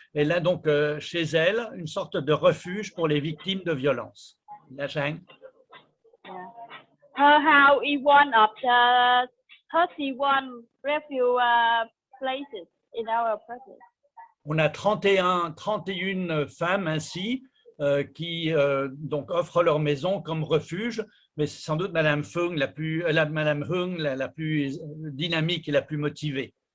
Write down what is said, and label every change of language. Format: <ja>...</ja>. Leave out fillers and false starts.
<fr>Elle a donc chez elle une sorte de refuge pour les victimes de violences. La Shang.</fr> <en>Her house is one of the 31 refugee places in our project.</en> <fr>On a 31 femmes ainsi qui donc offrent leur maison comme refuge, mais c'est sans doute Madame Phương Madame Hung la plus dynamique et la plus motivée.</fr>